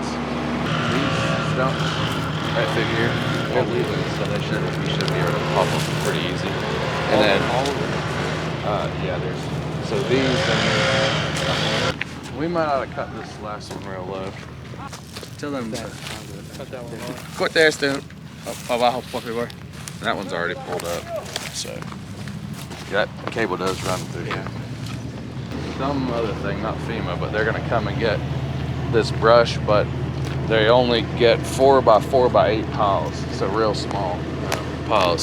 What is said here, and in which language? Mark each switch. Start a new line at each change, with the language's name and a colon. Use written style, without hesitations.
English: These stumps right through here, they're Leland, so you should be able to pop them pretty easy. And then yeah, so these, we might ought to cut this last one real low. Tell them that. Cut that one off.
Spanish: Corta este abajo, por favor.
English: That one's already pulled up, so that cable does run through here. Some other thing, not FEMA, but they're gonna come and get this brush, but they only get 4 by 4 by 8 piles, so real small piles.